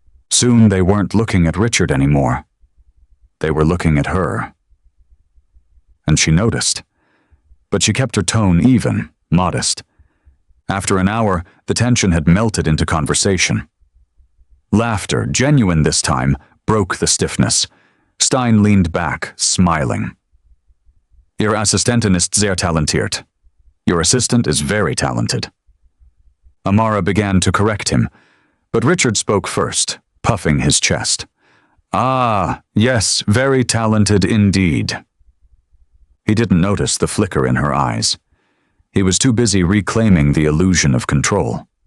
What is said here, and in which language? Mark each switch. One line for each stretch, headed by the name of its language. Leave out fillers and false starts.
English: Soon they weren't looking at Richard anymore. They were looking at her. And she noticed. But she kept her tone even, modest. After an hour, the tension had melted into conversation. Laughter, genuine this time, broke the stiffness. Stein leaned back, smiling.
German: Ihre Assistentin ist sehr talentiert.
English: Your assistant is very talented. Amara began to correct him, but Richard spoke first, puffing his chest. Ah, yes, very talented indeed. He didn't notice the flicker in her eyes. He was too busy reclaiming the illusion of control.